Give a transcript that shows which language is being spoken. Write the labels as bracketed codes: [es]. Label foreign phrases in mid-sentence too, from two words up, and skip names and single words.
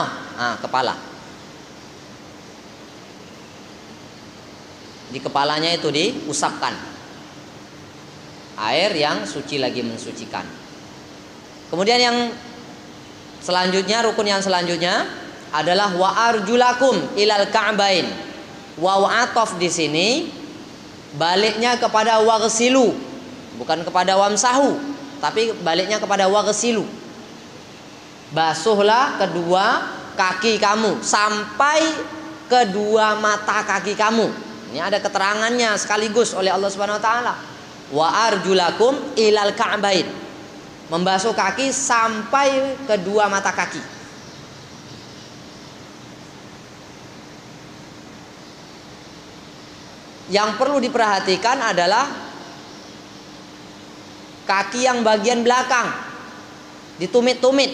[id] Kepala. Di kepalanya itu diusapkan air yang suci lagi mensucikan. Kemudian yang selanjutnya, rukun yang selanjutnya adalah [ar] وأرجلكم إلى الكعبين. واو عطف [id] di sini baliknya kepada waghsilu, bukan kepada wamsahu, tapi baliknya kepada waghsilu. Basuhlah kedua kaki kamu sampai kedua mata kaki kamu. Ini ada keterangannya sekaligus oleh Allah [ar] سبحانه وتعالى. وأرجلكم إلى الكعبين. [id] Membasuh kaki sampai kedua mata kaki. Yang perlu diperhatikan adalah kaki yang bagian belakang ditumit-tumit.